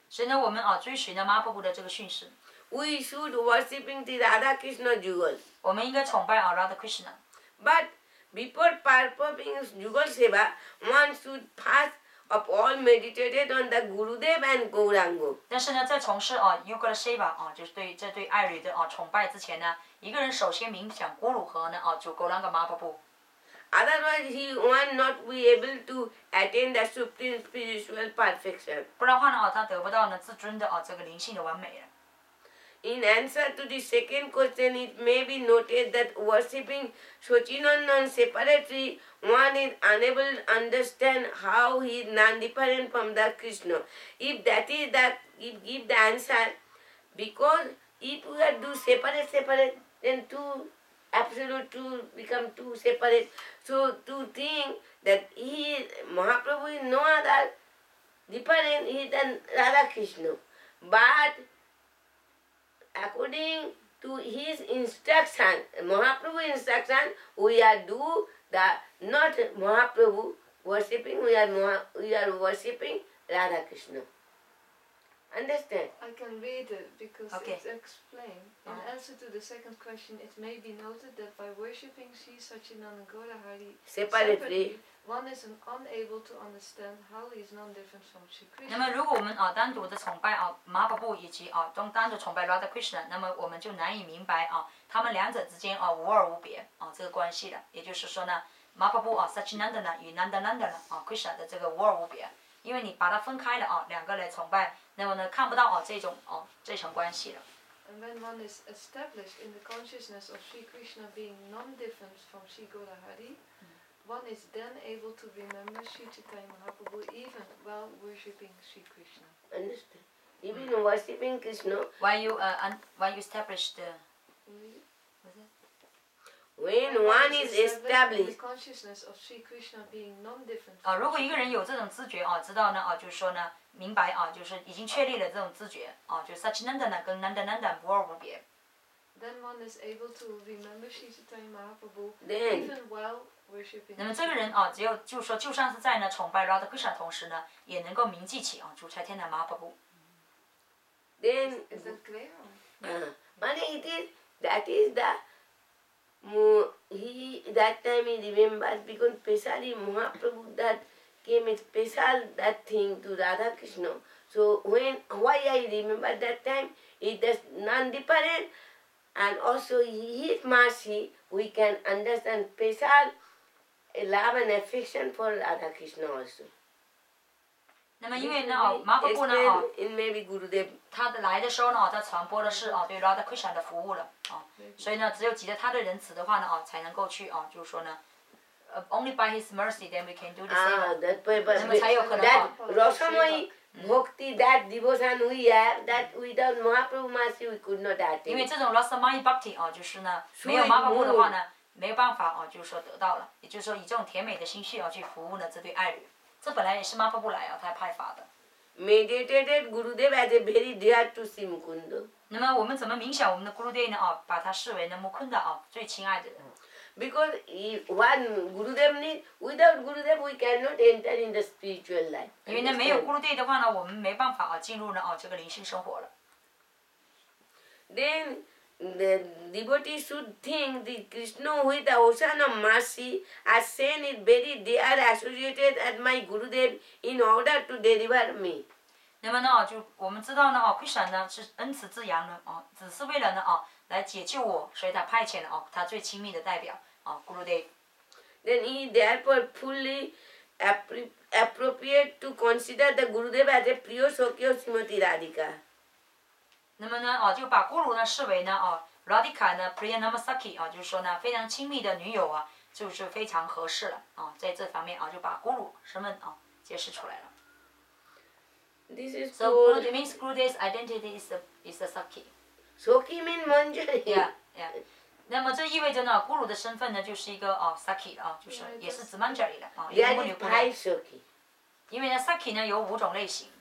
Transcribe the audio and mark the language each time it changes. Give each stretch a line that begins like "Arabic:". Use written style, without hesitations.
Chinese: 所以呢，我们追随呢马哈布的这个训示。
English: We should worshiping the Radha Krishna Jugal.
Chinese: 我们应该崇拜Radha Krishna。
English: But before performing Jugal Seva, one should first of all meditated on the Gurudev and Gauranga.
Chinese: 但是呢，在从事Yugal Seva 就是对爱侣的崇拜之前呢，一个人首先冥想咕噜和呢主Gauranga马哈布。
English: Otherwise, he will not be able to attain the supreme spiritual perfection.
Chinese: 不然的话呢，他得不到呢至尊的这个灵性的完美了。
English: In answer to the second question, it may be noted that worshipping Sachinandan separately, one is unable to understand how he is non-different from the Krishna. If that is give the answer, because if we are do separate, then two absolute two become two separate. So to think that Mahaprabhu is no other different, he is than Radha Krishna. But according to his instruction, Mahaprabhu instruction, we are do the not Mahaprabhu worshipping, we are worshipping Radha Krishna. Understand? I can read it because Okay. it's explained. In answer to the second question, it may be noted that by worshipping Sri Sachinanda Gaurahari Separately, one is unable to understand how he is non-different from Sri
Chinese: 那么
English: Krishna.
Chinese: 如果我们单独的崇拜马哈布以及单独崇拜 Radha Krishna， 那么我们就难以明白他们两者之间无二无别这个关系了。也就是说呢，马哈布Sachinanda 呢与 Nandananda 呢Krishna 的这个无二无别，因为你把它分开了两个来崇拜，那么呢看不到这层关系了。
English: And when one is established in the consciousness of Sri Krishna being non-different from Sri Gaurahari, one is then able to remember Sri Chaitanya Mahaprabhu even while worshipping Sri Krishna. understand? Even worshipping Krishna, When you establish the when one is in the established, consciousness of Sri Krishna being non-different.
Chinese: 如果一个人有这种知觉知道呢就是说呢明白就是已经确立了这种知觉就 Sachinanda 呢跟 Nandananda 无二无别。
English: Then one is able to remember Sri Chaitanya Mahaprabhu Then- even while worshipping.
Chinese: 那么这个人只有就是说，就算是在呢崇拜 Radha Krishna 的同时呢，也能够铭记起主柴天的马哈布。
English: then Is that clear? that is the that time he remembers because specially Mahaprabhu that came a special that thing to Radha Krishna. So why I remember that time it is non-different and also his mercy we can understand special love and affection for Radha Krishna also.
Chinese: 那么因为呢马哈布呢
English: in maybe Gurudev.
Chinese: 他来的时候呢他传播的是对 Radha Krishna 的服务了所以呢只有记得他的仁慈的话呢才能够去就是说呢
English: only by his mercy then we can do the same. That
Chinese: 那么才有可能
English: that Rasamai Bhakti, that devotion we have, that without Mahaprabhu mercy we could not
Chinese: 因为
English: attain.
Chinese: 这种 Rasamai Bhakti 就是呢没有马哈布的话呢没有办法就是说得到了，也就是说以这种甜美的心绪去服务呢这对爱侣，这本来也是马哈布来他派发的。
English: Meditated Gurudev as a very dear to Sri Mukunda.
Chinese: 那么我们怎么冥想我们的 Gurudev 呢把他视为呢 Mukunda 最亲爱的人。
English: Because what Gurudev needs, without Gurudev we cannot enter in the spiritual life.
Chinese: 因为呢没有 Gurudev 的话呢，我们没办法进入呢这个灵性生活了。
English: Then the devotee should think the Krishna with the ocean of mercy as saint is very dear associated at my Gurudev in order to deliver me.
Chinese: 那么呢就我们知道呢Krishna 呢是恩慈之阳呢只是为了呢来解救我，所以他派遣了他最亲密的代表Gurudev。
English: Then he therefore fully appropriate to consider the Gurudev as a Priya Sakya Srimati Radhika.
Chinese: 那么呢就把 Guru 呢视为呢Radhika 呢 Priya Namasaki 就是说呢非常亲密的女友就是非常合适了在这方面就把 Guru 身份揭示出来了。
English: This is So told. it means Gurudev's identity is the Saki. Sakhi means Manjari. Yeah.
Chinese: 那么这意味着呢 Guru 的身份呢就是一个Saki 就是也是指 Manjari 的一个
English: There
Chinese: 母
English: is
Chinese: 女姑娘。
English: five Sakhi.
Chinese: 因为呢 Saki 呢有5种类型。